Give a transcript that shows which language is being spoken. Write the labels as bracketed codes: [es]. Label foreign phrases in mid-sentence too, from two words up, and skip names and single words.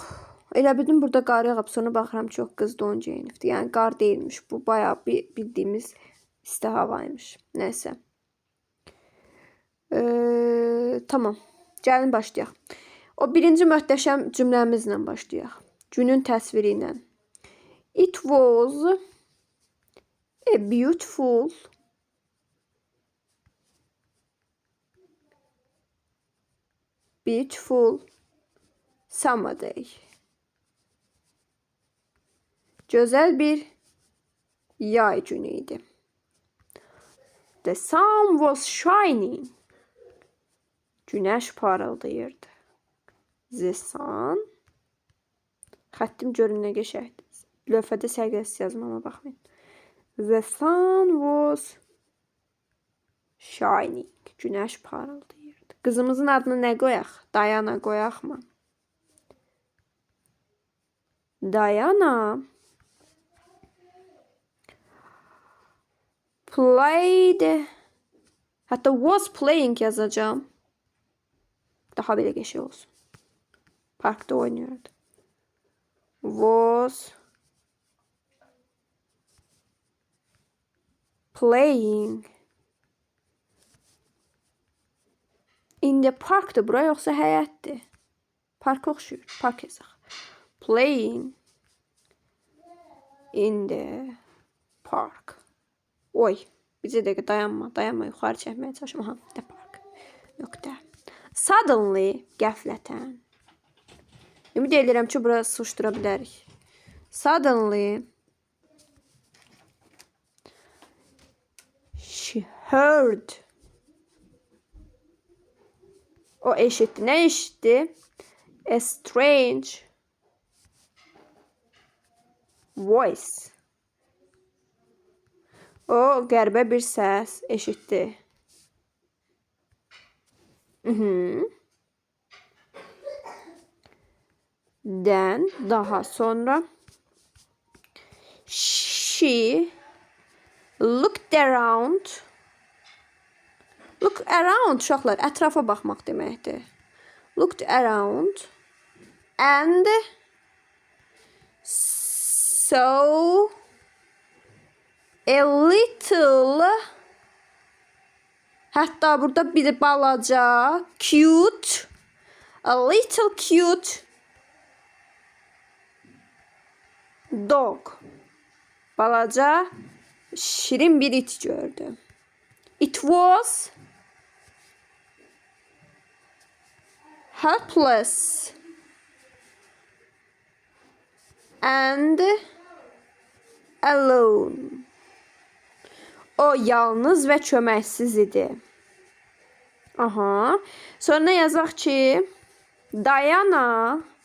[az] Elə bildim burada qar yağıb, sonra baxıram çox qız don geyinibdi. Yəni qar deyilmiş. Bu bayağı bildiğimiz isti havaymış. Nəysə. Tamam. Gəlin başlayaq. O birinci möhtəşəm cümləmizlə başlayaq. Günün təsviri ilə. [en] It was a beautiful summer day. [az] Güzel bir yay günüydü. [en] The sun was shining. [az] Güneş parıldayırdı. [en] The sun. [az] Xəttim görün nə qəşəngdir. Lövhədə sərgəsiz yazmama baxmayın. [en] The sun was shining. [az] Güneş parıldayırdı. Qızımızın adını nə qoyaq? Diana qoyaq mı? [en] Diana played. [az] Hatta [en] was playing [az] yazacağım. Daha belə qəşəng olsun. Parkda oynuyordu. [en] Was playing in the park'da [az] bura yoxsa həyətdir? Park oxşuyur. Park yazaq. [en] Playing in the park. [az] Oy. Bizə dəqiqə dayanma. Dayanma. Yuxarı çəkməyə çalışma. Ha, [en] the park. [az] Yox da. Suddenly. Qəflətən. Ümid edirəm ki, bura sıxışdıra bilərik. [en] Suddenly. She heard. [az] O eşitdi. Nə eşitdi? [en] A strange voice. [az] O qəribə bir səs eşitdi. [en] Then [az] daha sonra [en] she looked around. Look around [az] uşaqlar ətrafa baxmaq deməkdir. [en] Looked around and saw a little, [az] hətta burada bir balaca [en] cute, a little cute dog. [az] Balaca şirin bir it gördü. [en] It was helpless and alone. [az] O yalnız və köməksiz idi. Aha. Sonra yazaq ki, Diana